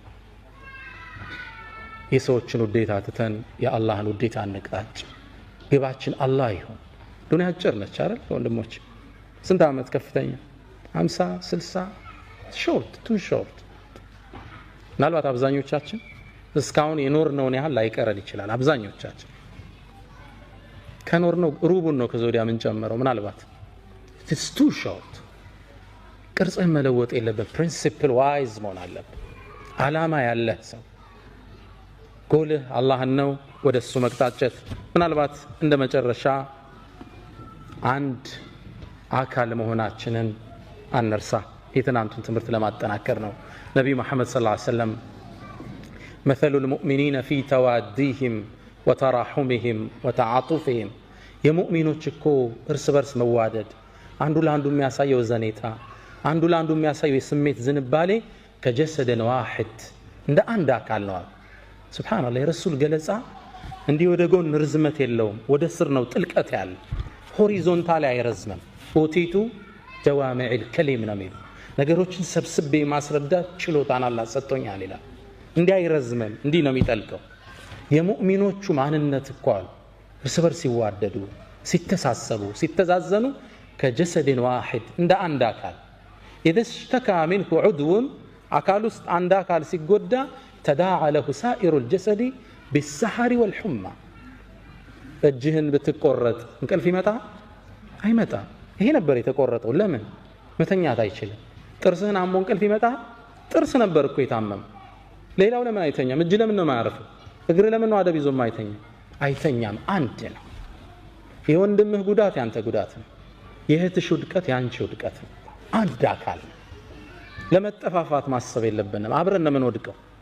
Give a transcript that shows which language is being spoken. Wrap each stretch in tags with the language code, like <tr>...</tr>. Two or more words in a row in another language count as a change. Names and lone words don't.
<am>የሰዎችን ውዴታ ትተን የአላህን ውዴታ እንቅጣጭ ግባችን አላህ ይሁን ዱንያ አጭር ነች አይደል ወንድሞች ስንት አመት ከፍተኛ 50 60</am> <en>short to short</en> <am>ምናልባት አብዛኞቻችን እስካሁን የኖርነውን ያህል ላይቀረን ይችላል አብዛኞቻችን ከኖርነው ሩቡን ነው ከዘውዲያ ምን ጨመረው ምናልባት</am> <en>it's too short</en> <am>ቅርጽህ መለወጥ የለበት ፕሪንሲፕል ዋይዝ መሆን አለበት አላማ ያለህ ሰው ጎልህ አላህን ነው ወደሱ መቅጣጨት ምናልባት እንደ መጨረሻ አንድ አካል መሆናችንን አንርሳ የትናንቱን ትምህርት ለማጠናከር ነው ነብዩ መሐመድ</am> <ar>صلى الله عليه وسلم مثل المؤمنين في تواديهم وتراحمهم وتعاطفهم</ar> <am>የሙእሚኖች እኮ እርስ በርስ መዋደድ አንዱ ለአንዱ የሚያሳየው ዘኔታ አንዱ ለአንዱ የሚያሳየው የስሜት ዝንባሌ</am> <ar>كجسد واحد</ar> <am>እንደ አንድ አካል ነው ሱብሃንአላህ የረሱል ገለጻ እንዲህ ወደ ጎን ርዝመት የለውም ወደ ስር ነው ጥልቀት ያለ ሆሪዞንታል አይረዝምም</am> <ar>أوتيت جوامع الكلم</ar> <am>ነው የሚለው ነገሮችን ሰብስቤ ማስረዳት ችሎታን አላህ ሰጥቶኛል ይላል እንዲህ አይረዝምም እንዲህ ነው የሚጠልቀው የሙእሚኖቹ ማንነት እኮ እርስ በርስ ሲዋደዱ ሲተሳሰቡ ሲተዛዘኑ</am> <ar>كجسد واحد</ar> <am>እንደ አንድ አካል</am> <ar>إذا اشتكى منه عضو</ar> <am>አካል ውስጥ አንድ አካል ሲጎዳ</am> <ar>تداعى له سائر الجسد بالسهر والحمى</ar> <am>እጅህን ብትቆረጥ እንቅልፍ ይመጣ አይመጣ ይሄ ነበር የተቆረጠው ለምን መተኛት አይችልም ጥርስህን አሞ እንቅልፍ ይመጣ ጥርስ ነበር እኮ የታመመ ሌላው ለምን አይተኛም? እጅ ለምን ነው የማያርፈው? እግር ለምን ነው አደብ ይዞ የማይተኛ? አይተኛም። አንድ ነው። የወንድምህ ጉዳት ያንተ ጉዳት ነው። የእህትሽ ውድቀት ያንቺ ውድቀት ነው። አንድ አካል ነው። ለመጠፋፋት ማሰብ የለብንም። አብረን ነው የምንወድቀው።</am>